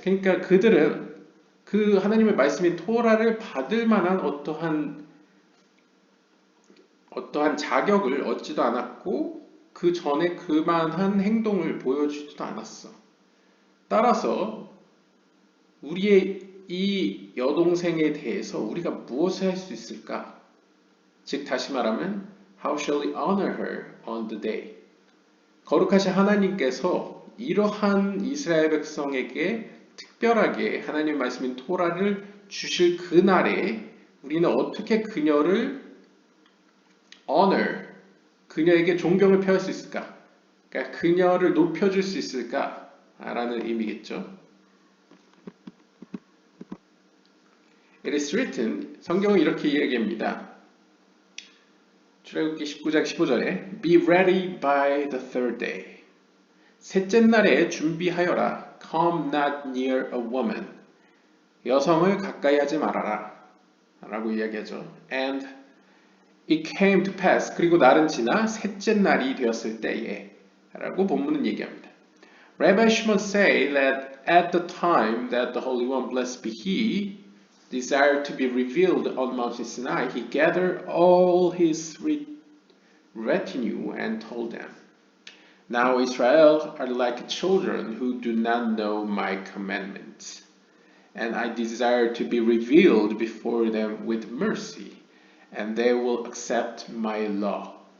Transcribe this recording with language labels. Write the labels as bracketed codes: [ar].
[ko] 그러니까 그들은 그 하나님의 말씀인 토라를 받을 만한 어떠한 자격을 얻지도 않았고 그 전에 그만한 행동을 보여주지도 않았어. 따라서 우리의 이 여동생에 대해서 우리가 무엇을 할 수 있을까? 즉 다시 말하면 [en] How shall we honor her on the day? [ko] 거룩하신 하나님께서 이러한 이스라엘 백성에게 특별하게 하나님 말씀인 토라를 주실 그날에 우리는 어떻게 그녀를 honor, 그녀에게 존경을 표할 수 있을까? 그러니까 그녀를 높여줄 수 있을까? 라는 의미겠죠. [en] It is written, [ko] 성경은 이렇게 이야기합니다. 출애굽기 19장 15절에 [en] Be ready by the third day. [ko] 셋째 날에 준비하여라. [en] Come not near a woman. [ko] 여성을 가까이 하지 말아라. 라고 이야기하죠. [en] And it came to pass. [ko] 그리고 날은 지나 셋째 날이 되었을 때에 라고 본문은 얘기합니다. [en] Rabbi Shimon say that at the time that the Holy One, blessed be He, desired to be revealed on Mount Sinai, he gathered all his retinue and told them, Now Israel are like children who do not know my commandments, and I desire to be revealed before them with mercy, and they will accept my law.